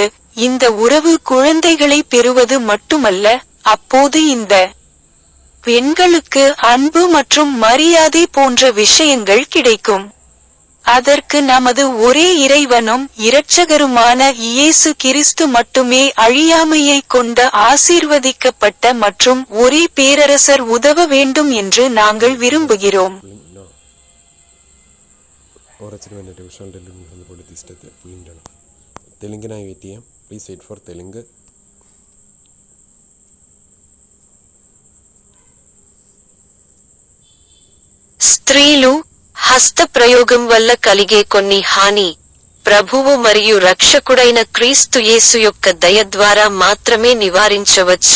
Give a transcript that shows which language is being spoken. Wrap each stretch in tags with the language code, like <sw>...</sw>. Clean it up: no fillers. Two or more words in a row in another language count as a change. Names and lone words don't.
<ta>இந்த உறவு குழந்தைகளை பெறுவது மட்டுமல்ல, அப்போது இந்த பெண்களுக்கு அன்பு மற்றும் மரியாதை போன்ற விஷயங்கள் கிடைக்கும். அதற்கு நமது ஒரே இறைவனும் இரட்சகருமான இயேசு கிறிஸ்து மட்டுமே அழியாமையை கொண்ட ஆசீர்வதிக்கப்பட்ட மற்றும் ஒரே பேரரசர் உதவ வேண்டும் என்று நாங்கள் விரும்புகிறோம்.</ta> <ml>തെലുങ്കിനായി വെയിറ്റ് ചെയ്യാം.</ml> <en>please wait for Telugu.</en> <te>స్త్రీలు హస్త ప్రయోగం వల్ల కలిగే కొన్ని హాని ప్రభువు మరియు రక్షకుడైన క్రీస్తు యేసు యొక్క దయ ద్వారా మాత్రమే నివారించవచ్చు.</te>